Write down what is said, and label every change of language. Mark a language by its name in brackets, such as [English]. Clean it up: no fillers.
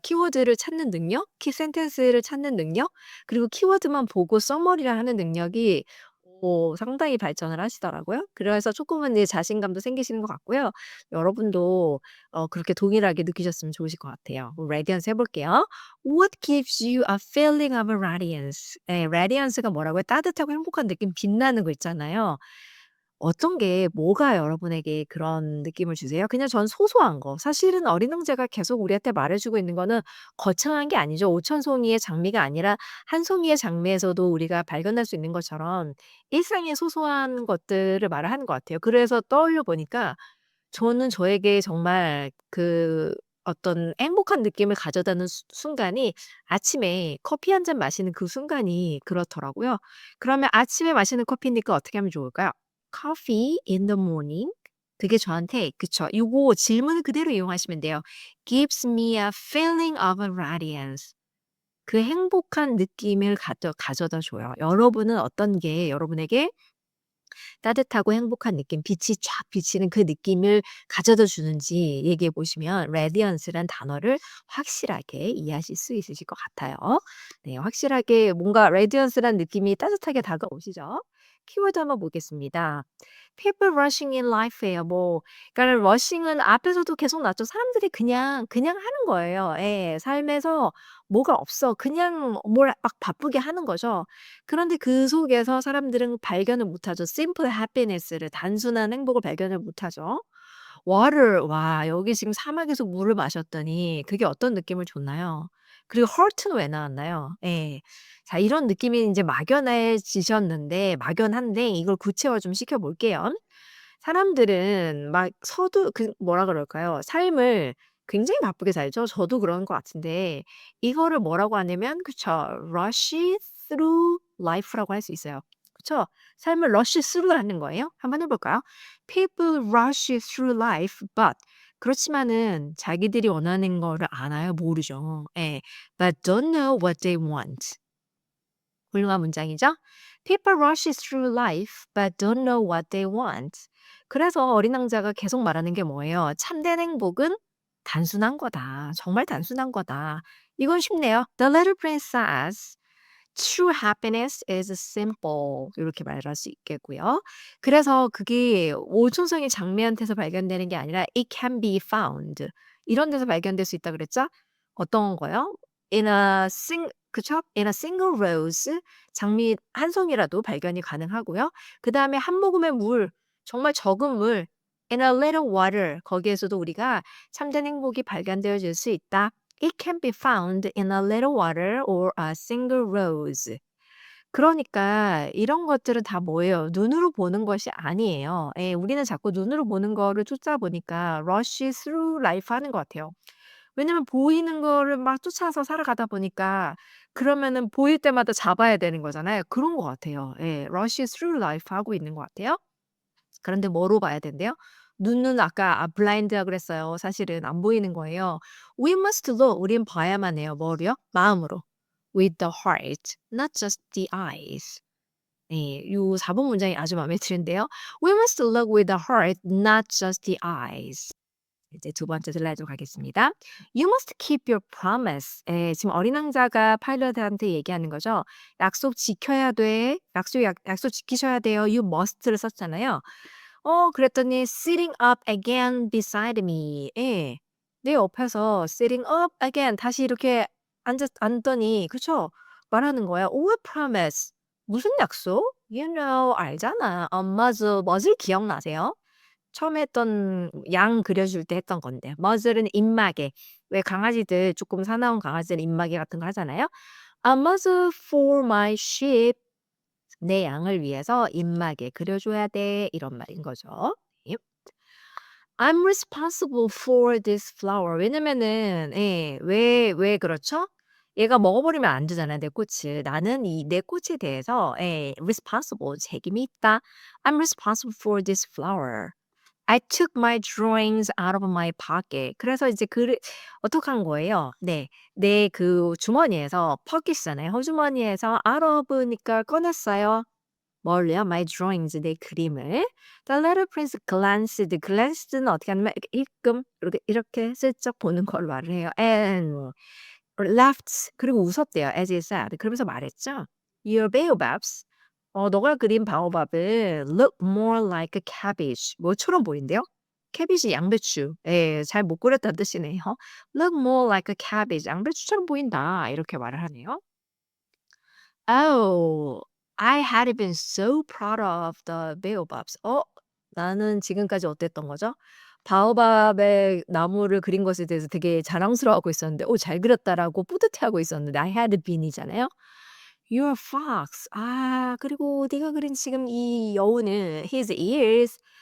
[Korean] 키워드를 찾는 능력, 키 센텐스를 찾는 능력, 그리고 키워드만 보고 서머리를 하는 능력이 상당히 발전을 하시더라고요. 그래서 쪼끔은 이제 자신감도 생기시는 것 같고요. 여러분도 그렇게 동일하게 느끼셨으면 좋으실 것 같아요. radiance 해 볼게요. [English] What gives you a feeling of radiance? [Korean] 예, radiance가 뭐라고요? 따뜻하고 행복한 느낌, 빛나는 거 있잖아요. 어떤 게 뭐가 여러분에게 그런 느낌을 주세요? 그냥 전 소소한 거. 사실은 어린 형제가 계속 우리한테 말해 주고 있는 거는 거창한 게 아니죠. 오천 송이의 장미가 아니라 한 송이의 장미에서도 우리가 발견할 수 있는 것처럼 일상의 소소한 것들을 말을 하는 것 같아요. 그래서 떠올려 보니까 저는 저에게 정말 어떤 행복한 느낌을 가져다는 순간이 아침에 커피 한 잔 마시는 그 순간이 그렇더라고요. 그러면 아침에 마시는 커피니까 어떻게 하면 좋을까요? [English] Coffee in the morning. [Korean] 그게 저한테 그쵸. 요거 질문을 그대로 이용하시면 돼요. [English] Gives me a feeling of radiance. [Korean] 그 행복한 느낌을 가져다 줘요. 여러분은 어떤 게 여러분에게 따뜻하고 행복한 느낌, 빛이 쫙 비치는 그 느낌을 가져다 주는지 얘기해 보시면 radiance란 단어를 확실하게 이해하실 수 있으실 것 같아요. 네, 확실하게 뭔가 radiance란 느낌이 따뜻하게 다가오시죠? 키워드 한번 보겠습니다. [English] people rushing in life예요. [Korean] 그러니까 rushing은 앞에서도 계속 나왔죠. 사람들이 그냥 하는 거예요. 예. 삶에서 뭐가 없어. 그냥 뭘 막 바쁘게 하는 거죠. 그런데 그 속에서 사람들은 발견을 못하죠. [English] simple happiness [Korean] 를 단순한 행복을 발견을 못하죠. water 와 여기 지금 사막에서 물을 마셨더니 그게 어떤 느낌을 줬나요? 그리고 heart는 왜 나왔나요? 예. 자 이런 느낌이 인제 막연해지셨는데 막연한데 이걸 구체화 좀 시켜 볼게요. 사람들은 막 뭐라 그럴까요? 삶을 굉장히 바쁘게 살죠. 저도 그런 것 같은데 이거를 뭐라고 하냐면 그쵸. [English] rush through life [Korean] 라고 할 수 있어요. 그쵸? 삶을 rush through 하는 거예요. 한번 해 볼까요? [English] People rush through life but [Korean] 그렇지만은 자기들이 원하는 거를 아나요? 모르죠. 예. [English] But don't know what they want. [Korean] 훌륭한 문장이죠. [English] People rush through life but don't know what they want. [Korean] 그래서 어린 왕자가 계속 말하는 게 뭐예요? 참된 행복은 단순한 거다. 정말 단순한 거다. 이건 쉽네요. [English] The Little Prince says, True happiness is simple. [Korean] 이렇게 말할 수 있겠고요. 그래서 그게 오촌성이 장미한테서 발견되는 게 아니라 [English] it can be found. [Korean] 이런 데서 발견될 수 있다 그랬죠? 어떤 거요? 그쵸? [English] In a single rose. [Korean] 장미 한 송이라도 발견이 가능하고요. 그다음에 한 모금의 물, 정말 적은 물 [English] In a little water. [Korean] 거기에서도 우리가 참된 행복이 발견되어질 수 있다. [English] It can be found in a little water or a single rose. [Korean] 그러니까 이런 것들은 다 뭐예요? 눈으로 보는 것이 아니에요. 예, 우리는 자꾸 눈으로 보는 거를 쫓아보니까 [English] rush through life [Korean] 하는 것 같아요. 왜냐면 보이는 거를 막 쫓아서 살아가다 보니까 그러면은 보일 때마다 잡아야 되는 거잖아요. 그런 것 같아요. 예. [English] rush through life [Korean] 하고 있는 것 같아요. 그런데 뭐로 봐야 된대요? 눈은 아까 blind라 그랬어요. 사실은 안 보이는 거예요. [English] We must look. [Korean] 우린 봐야만 해요. 뭐로요? 마음으로. [English] With the heart, not just the eyes. [Korean] 네. 요 4번 문장이 아주 마음에 드는데요. [English] We must look with the heart, not just the eyes. [Korean] 이제 두 번째 슬라이드로 가겠습니다. [English] You must keep your promise. [Korean] 예, 지금 어린 왕자가 파일럿한테 얘기하는 거죠. 약속 지켜야 돼. 약속 지키셔야 돼요. You must를 썼잖아요. 그랬더니 [English] sitting up again beside me. [Korean] 예. 내 옆에서 [English] sitting up again [Korean] 다시 이렇게 앉더니 그쵸? 말하는 거야. [English] What promise? [Korean] 무슨 약속? [English] You know [Korean] 알잖아. 머즈 기억나세요? 처음에 했던 양 그려줄 때 했던 건데 머즐은 입마개. 왜 강아지들 조금 사나운 강아지들은 입마개 같은 거 하잖아요. [English] A muzzle for my sheep. [Korean] 내 양을 위해서 입마개 그려줘야 돼. 이런 말인 거죠. 예. [English] I'm responsible for this flower. [Korean] 왜냐면은 왜 그렇죠? 얘가 먹어버리면 안 되잖아요, 내 꽃을. 나는 이 내 꽃에 대해서 responsible 책임이 있다. [English] I'm responsible for this flower. I took my drawings out of my pocket. [Korean] 그래서 이제 글을 어떡한 거예요? 네. 내 그 주머니에서 pocket이잖아요. 허주머니에서 out of니까 꺼냈어요. 뭘요? [English] My drawings [Korean] 내 그림을. [English] The little prince glanced. [Korean] glanced는 어떻게 하냐면 이렇게 일끔 이렇게 슬쩍 보는 걸 말을 해요. [English] And laughed. [Korean] 그리고 웃었대요. [English] As he said. [Korean] 그러면서 말했죠. [English] Your baobabs. [Korean] 너가 그린 바오밥은 [English] look more like a cabbage. [Korean] 뭐처럼 보인대요? 캐비지 양배추. 예, 잘 못 그렸다는 뜻이네요. [English] Look more like a cabbage. [Korean] 양배추처럼 보인다. 이렇게 말을 하네요. [English] Oh, I had been so proud of the baobabs. [Korean] 나는 지금까지 어땠던 거죠? 바오밥의 나무를 그린 것에 대해서 되게 자랑스러워하고 있었는데, 잘 그렸다라고 뿌듯해하고 있었는데, [English] I had been [Korean] 이잖아요. [English] You're a fox. [Korean] 그리고 네가 그린 지금 이 여우는 [English] his ears.